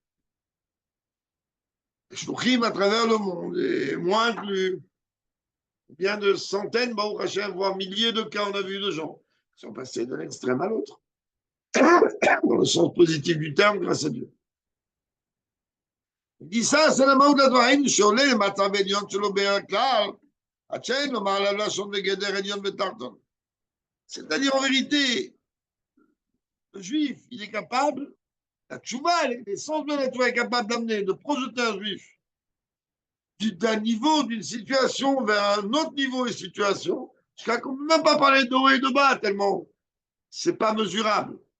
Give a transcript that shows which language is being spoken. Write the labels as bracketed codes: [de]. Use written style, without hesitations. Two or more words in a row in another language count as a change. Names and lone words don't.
[fr] Shluchim à travers le monde, et moi inclus, bien de centaines, voire milliers de cas, on a vu de gens qui sont passés de l'extrême à l'autre, dans le sens positif du terme, grâce à Dieu. Il dit ça, c'est la mode de Dvarim, [he] שעולה למצב עליון שלו בכלל, עד שאין לו מעלה לשון בגדר עליון ותחתון. [fr] C'est-à-dire, en vérité, le juif, il est capable, la tchouva, l'essence de la tchouva est capable d'amener, de projeter un juif d'un niveau, d'une situation vers un autre niveau et situation, jusqu'à qu'on ne peut même pas parler de haut et de bas, tellement c'est pas mesurable.